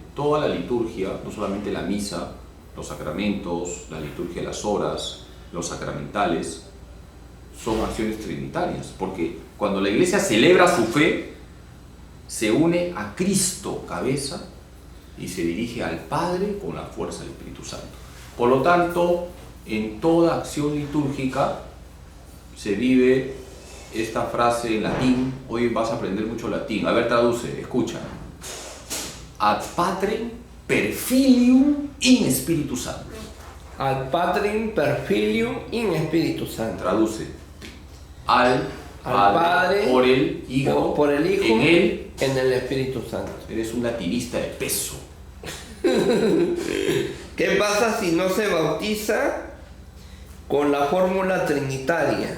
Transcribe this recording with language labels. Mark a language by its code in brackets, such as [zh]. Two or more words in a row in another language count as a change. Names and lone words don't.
[es] Toda la liturgia, no solamente la misa, los sacramentos, la liturgia de las horas, los sacramentales, son acciones trinitarias, porque cuando la Iglesia celebra su fe, se une a Cristo, cabeza, y se dirige al Padre con la fuerza del Espíritu Santo. Por lo tanto, en toda acción litúrgica se vive esta frase en latín. Hoy vas a aprender mucho latín. A ver, traduce, escucha. [la] Ad Patrem per Filium in Spiritus Sancto. Al Patrem per Filium in Spiritus Sancto. [es] Traduce. Al Padre por el Hijo, por el Hijo en él, en el Espíritu Santo. Eres un latinista de peso. ¿Qué pasa si no se bautiza con la fórmula trinitaria?